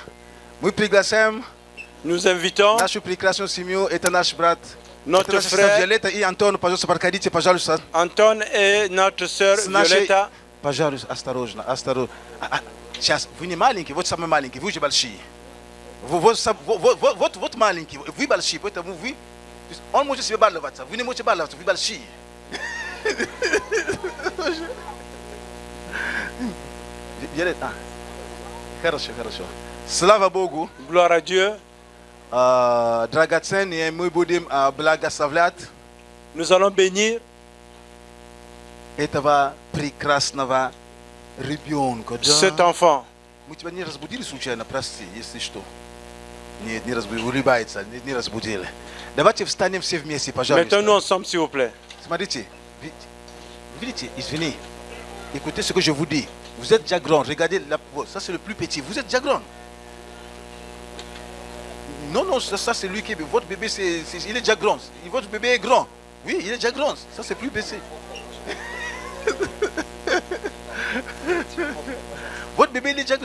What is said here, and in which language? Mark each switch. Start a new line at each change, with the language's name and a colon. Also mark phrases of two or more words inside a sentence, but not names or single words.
Russian: Мы приглашаем
French: Nous invitons
Russian: нашу прекрасную семью. Это наш брат.
French: notre
Russian: Это наша сестра
French: frère
Russian: Виолетта и Антон. Пожалуйста, проходите, пожалуйста.
French: Anton et notre sœur
Russian: С нашей-
French: Violetta.
Russian: Пожалуйста, осторожно. Сейчас, вы не маленькие, вот самые маленькие, вы уже большие. Вот маленькие, вы большие, поэтому вы... то есть он может себе баловаться, вы не можете баловаться, вы большие. Виолетта, хорошо. Слава Богу,
French: Gloire à Dieu.
Russian: драгоценные, мы будем благословлять
French: Nous allons bénir
Russian: этого прекрасного ребенка.
French: cet enfant.
Russian: Мы тебя не разбудили случайно, прости, если что. Нет, не разбудили, улыбается, не разбудили. Давайте встанем все вместе, пожалуйста.
French: Mettons-nous ensemble, s'il vous plaît.
Russian: Смотрите, видите, извини.
French: Écoutez ce que je vous dis. Vous êtes déjà grand, regardez, ça c'est le plus petit, vous êtes déjà grand. Non, ça c'est lui qui est... Votre bébé, il est déjà grand. Votre bébé est grand. Oui, il est déjà grand. Ça c'est plus petit. Votre bébé, il est déjà grand.